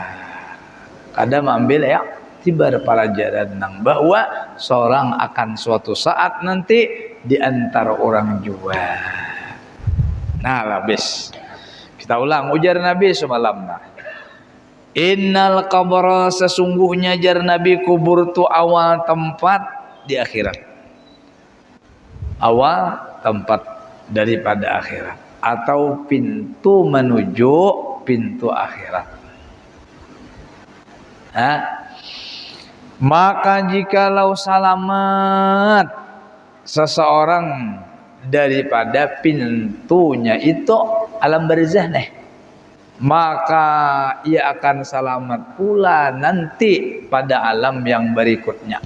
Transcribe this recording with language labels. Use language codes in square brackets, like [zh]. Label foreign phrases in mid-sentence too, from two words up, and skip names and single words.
[id] Kada mengambil i'tibar pelajaran nang bahwa seorang akan suatu saat nanti diantar orang jua. Nah, habis. Kita ulang ujar Nabi semalam. [ar] إن القبر [id] sesungguhnya jar Nabi kubur tu awal tempat di akhirat. Awal tempat daripada akhirat atau pintu menuju pintu akhirat. Maka jikalau selamat seseorang daripada pintunya itu alam barzah maka ia akan selamat pula nanti pada alam yang berikutnya.